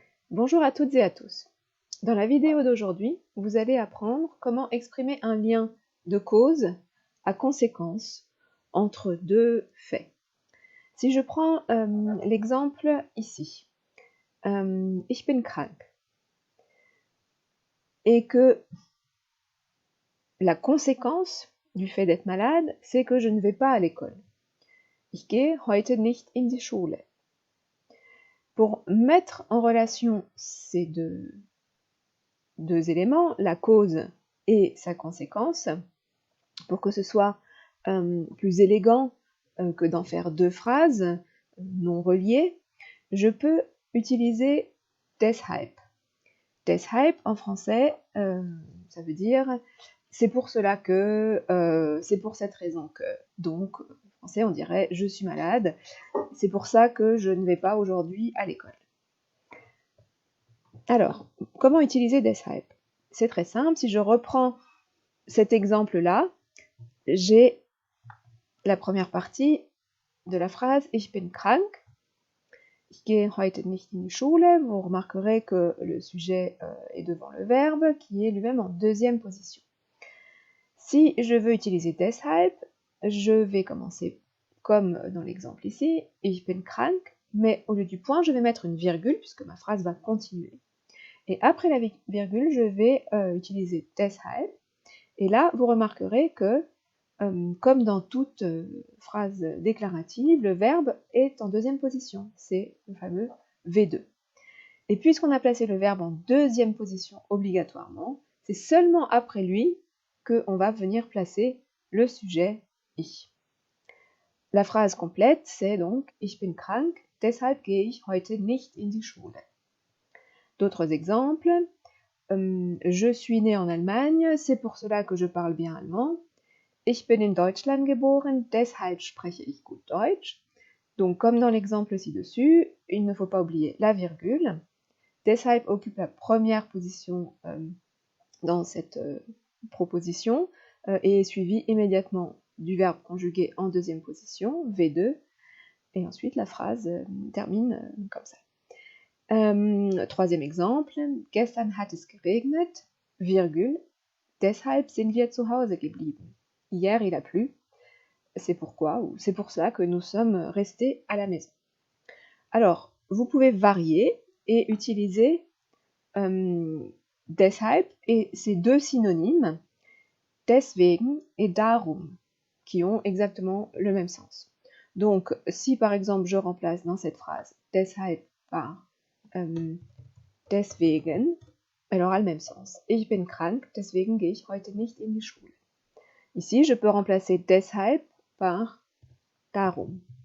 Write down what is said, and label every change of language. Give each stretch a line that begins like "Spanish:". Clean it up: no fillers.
French: Bonjour à toutes et à tous. Dans la vidéo d'aujourd'hui, vous allez apprendre comment exprimer un lien de cause à conséquence entre deux faits. Si je prends l'exemple ici,
German: ich bin krank,
French: et que la conséquence du fait d'être malade, c'est que je ne vais pas à l'école.
German: Ich gehe heute nicht in die Schule.
French: Pour mettre en relation ces deux éléments, la cause et sa conséquence, pour que ce soit plus élégant que d'en faire deux phrases non reliées, je peux utiliser deshalb. Deshalb en français, ça veut dire c'est pour cela que, c'est pour cette raison que. Donc, en français, on dirait je suis malade, c'est pour ça que je ne vais pas aujourd'hui à l'école. Alors, comment utiliser deshalb? C'est très simple, si je reprends cet exemple-là, j'ai la première partie de la phrase
German: Ich bin krank. Ich gehe heute nicht in die Schule.
French: Vous remarquerez que le sujet est devant le verbe qui est lui-même en deuxième position. Si je veux utiliser deshalb, je vais commencer comme dans l'exemple ici,
German: Ich bin krank,
French: mais au lieu du point, je vais mettre une virgule puisque ma phrase va continuer. Et après la virgule, je vais utiliser deshalb. Et là, vous remarquerez que comme dans toute phrase déclarative, le verbe est en deuxième position, c'est le fameux V2. Et puisqu'on a placé le verbe en deuxième position obligatoirement, c'est seulement après lui qu'on va venir placer le sujet ich. La phrase complète, c'est donc
German: Ich bin krank, deshalb gehe ich heute nicht in die Schule.
French: D'autres exemples, je suis né en Allemagne, c'est pour cela que je parle bien allemand.
German: Ich bin in Deutschland geboren, deshalb spreche ich gut Deutsch.
French: Donc, comme dans l'exemple ci-dessus, il ne faut pas oublier la virgule. Deshalb occupe la première position dans cette proposition et est suivi immédiatement du verbe conjugué en deuxième position, V2, et ensuite la phrase termine comme ça. Troisième exemple,
German: gestern hat es geregnet,
French: virgule,
German: deshalb sind wir zu Hause geblieben.
French: Hier, il a plu, c'est pourquoi, ou c'est pour ça que nous sommes restés à la maison. Alors, vous pouvez varier et utiliser deshalb et ces deux synonymes, deswegen et darum, qui ont exactement le même sens. Donc, si par exemple je remplace dans cette phrase deshalb par deswegen, elle aura le même sens.
German: Ich bin krank, deswegen gehe ich heute nicht in die Schule.
French: Ici, je peux remplacer deshalb par darum.